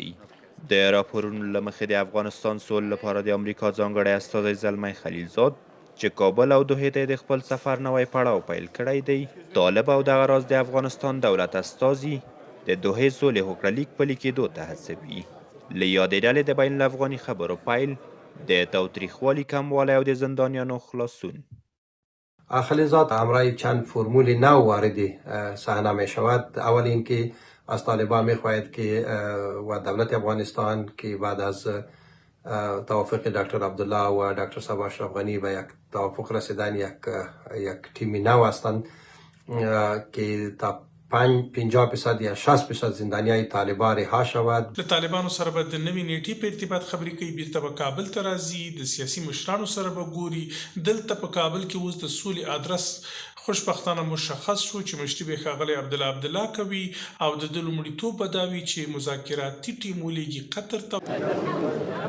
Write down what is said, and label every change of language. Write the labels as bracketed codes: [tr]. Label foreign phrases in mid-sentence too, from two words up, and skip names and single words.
[ps] د راپورونو له مخې د افغانستان سولې لپاره د امریکا ځانګړی استازی زلمی خلیلزاد چې کابل او دوحې ته د خپل سفر نوی پړاو پیل کړی دی، طالب او دغه راز د افغانستان دولت استازي د دوحې سولې هوکړهلیک پلي کېدو ته هڅوي. له یادې ډلې د بین الافغاني خبرو پیل، د تاوتریخوالي کموالی او د زندانیانو خلاصون. [fa] خلیلزاد همراه چند فرمول نو وارد صحنه می شود. اول اینکه از طالبان می خواهد که و دولت افغانستان که بعد از توافق دکتر عبدالله و دکتر صاحب اشرف غنی به یک توافق رسیدن، یک تیم نو هستند که تا 50% یا 60% زندانیای طالبان رها شود. [ps] د طالبانو سره به د نوې نیټې په ارتباط خبرې کوي، بیرته به کابل ته راځي، د سیاسي مشرانو سره به ګوري. دلته په کابل کې اوس د سولې ادرس خوشبختانه مشخص شو چې مشتي به ښاغلی عبدالله کوي او د ده لومړیتوب به دا وي چې مذاکراتي ټیم ولېږي قطر ته.